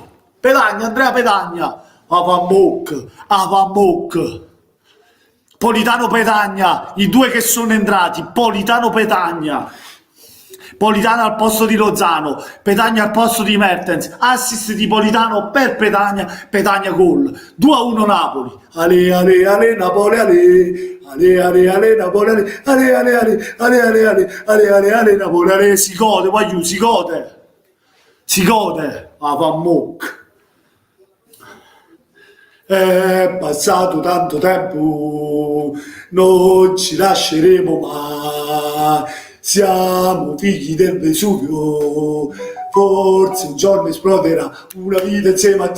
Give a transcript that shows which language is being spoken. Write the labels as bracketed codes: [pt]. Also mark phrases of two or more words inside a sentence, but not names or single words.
[it] Petagna, Andrea Petagna, Avamok, Politano Petagna, i due che sono entrati, Politano Petagna, Politano al posto di Lozano, Petagna al posto di Mertens, assist di Politano per Petagna, Petagna gol, 2-1 Napoli, ale ale ale Napoli ale. Ale ale ale Napoli ale ale ale ale ale ale ale ale ale Napoli ale si gode, voglio, si gode, Avamok. È passato tanto tempo, non ci lasceremo mai. Siamo figli del Vesuvio, forse un giorno esploderà una vita insieme a te.